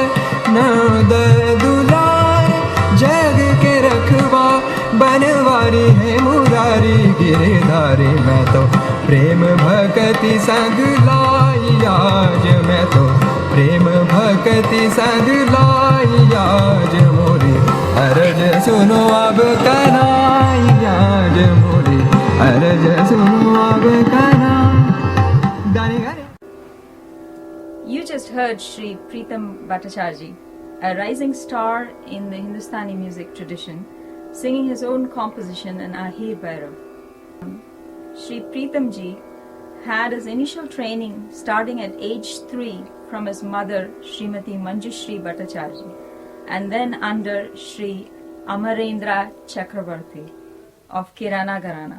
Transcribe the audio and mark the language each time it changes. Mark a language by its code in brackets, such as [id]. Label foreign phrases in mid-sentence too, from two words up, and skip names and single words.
[hi] नौ दुलार जग के रखवा, बनवारी है मुरारी गिरधारी, मैं तो प्रेम भक्ति संग लाई आज, मैं तो प्रेम भक्ति संग लाई आज, मोरी अर्ज सुनो अब कन्हाई आज, मोरी अर्ज सुनो अब कन्हाई। गाने गाने। [en] You just heard Shri Pritam Bhattacharjee, a rising star in the Hindustani music tradition, singing his own composition in Ahir Bhairav. Shri Pritam ji had his initial training starting at age 3 from his mother Srimati Manjushri Bhattacharjee, and then under Shri Amarendra Chakravarti of Kirana Gharana.